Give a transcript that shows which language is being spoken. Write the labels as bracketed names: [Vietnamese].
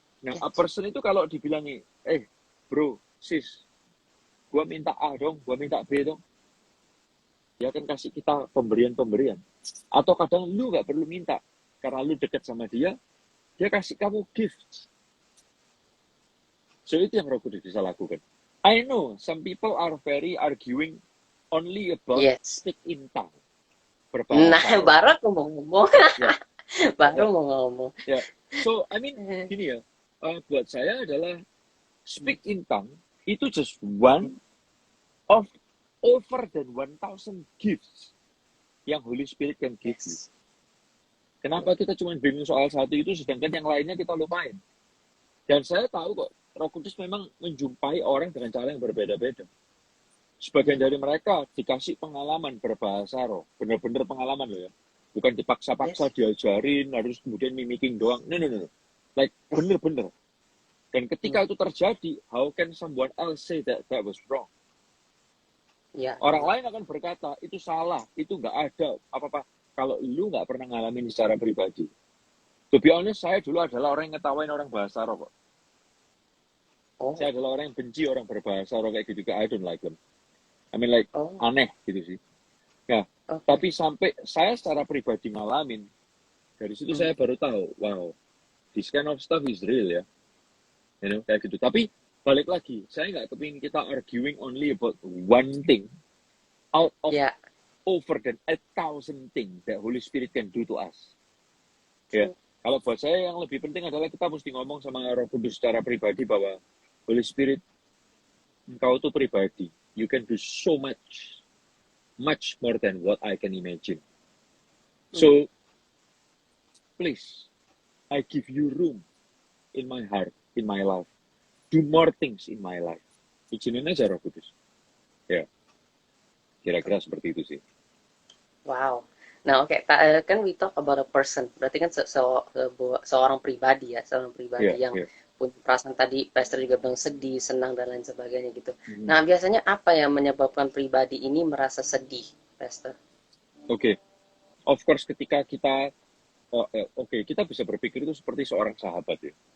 [Indonesian] Nah, a person itu kalau dibilangi, bro, sis, gua minta A dong, gua minta B dong, dia akan kasih kita pemberian-pemberian. Atau kadang lu nggak perlu minta, karena lu dekat sama dia kasih kamu gift. So itu yang Roh Kudus bisa lakukan. [English] I know some people are very arguing only about Yes. speak in tongue. [Indonesian] Nah, Berbahasa roh. baru aku mau ngomong. Ya. Baru Ya. mau ngomong. [English] Ya. So, I mean, [Indonesian] gini ya, buat saya adalah [English] speak in tongue itu just one of over than 1,000 gifts yang Holy Spirit can give you. Yes. [Indonesian] Kenapa kita cuma bingung soal satu itu, sedangkan yang lainnya kita lupain? Dan saya tahu kok, Roh Kudus memang menjumpai orang dengan cara yang berbeda-beda. Sebagian dari mereka dikasih pengalaman berbahasa roh. Benar-benar pengalaman loh ya. Bukan dipaksa-paksa diajarin, harus kemudian mimicking doang. No. Like, benar-benar. Dan ketika itu terjadi, [English] how can someone else say that was wrong? [Indonesian] Ya. Orang lain akan berkata, itu salah, itu nggak ada apa-apa. Kalau lu nggak pernah ngalamin secara pribadi. To be honest, saya dulu adalah orang yang ngetawain orang bahasa roh kok. Oh. Saya adalah orang yang benci orang berbahasa roh kayak gitu. [English] I don't like them. I mean like, [Indonesian] aneh gitu sih. Nah, tapi sampai saya secara pribadi ngalamin, dari situ saya baru tahu, wow, [English] this kind of stuff is real [Indonesian] ya. [English] You know, [Indonesian] kayak gitu. Tapi balik lagi, saya nggak kepingin kita [English] arguing only about one thing out of over than 1,000 things that Holy Spirit can do to us. [Indonesian] Ya, kalau buat saya yang lebih penting adalah kita mesti ngomong sama Roh Kudus secara pribadi bahwa Holy Spirit, engkau tuh pribadi. [English] You can do so much more than what I can imagine. So, please, I give you room in my heart, in my life. Do more things in my life. [Indonesian] Izinin aja Roh Kudus. Ya, kira-kira seperti itu sih. [English] Wow. [Indonesian] Nah, oke, kan [English] we talk about a person. [Indonesian] Berarti kan seorang pribadi ya, seorang pribadi yang punya perasaan. Tadi Pastor juga bilang sedih, senang dan lain sebagainya gitu. Nah, biasanya apa yang menyebabkan pribadi ini merasa sedih, Pastor? Oke. Of course ketika kita kita bisa berpikir itu seperti seorang sahabat ya.